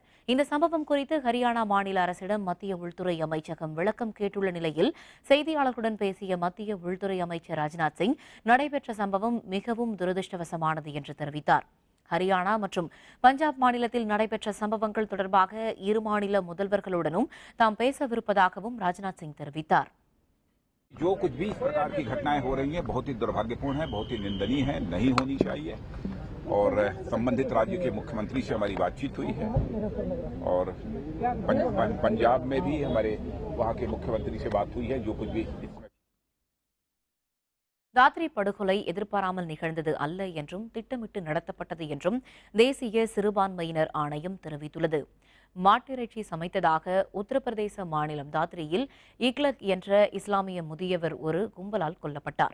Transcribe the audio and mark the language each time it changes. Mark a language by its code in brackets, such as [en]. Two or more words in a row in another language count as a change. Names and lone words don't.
[ta] இந்த சம்பவம் குறித்து ஹரியானா மாநில அரசிடம் மத்திய உள்துறை அமைச்சகம் விளக்கம் கேட்டுள்ள நிலையில் செய்தியாளர்களுடன் பேசிய மத்திய உள்துறை அமைச்சர் ராஜ்நாத் சிங், நடைபெற்ற சம்பவம் மிகவும் துரதிருஷ்டவசமானது என்று தெரிவித்தார். ஹரியானா மற்றும் பஞ்சாப் மாநிலத்தில் நடைபெற்ற சம்பவங்கள் தொடர்பாக இரு மாநில முதல்வர்களுடனும் தாம் பேசவிருப்பதாகவும் ராஜ்நாத் சிங் தெரிவித்தார். [hi] जो कुछ भी इस प्रकार की घटनाएं हो रही हैं बहुत ही दुर्भाग्यपूर्ण है, बहुत ही निंदनीय है, नहीं होनी चाहिए। और संबंधित राज्य के मुख्यमंत्री से हमारी बातचीत हुई है और पंजाब में भी हमारे वहां के मुख्यमंत्री से बात हुई है। जो कुछ भी [ta] தாத்ரி படுகொலை எதிர்பாராமல் நிகழ்ந்தது அல்ல என்றும் திட்டமிட்டு நடத்தப்பட்டது என்றும் தேசிய சிறுபான்மையினர் ஆணையம் தெரிவித்துள்ளது. மாட்டிறைச்சி சமைத்ததாக உத்தரப்பிரதேச மாநிலம் தாத்ரியில் இக்லக் என்ற இஸ்லாமிய முதியவர் ஒரு கும்பலால் கொல்லப்பட்டார்.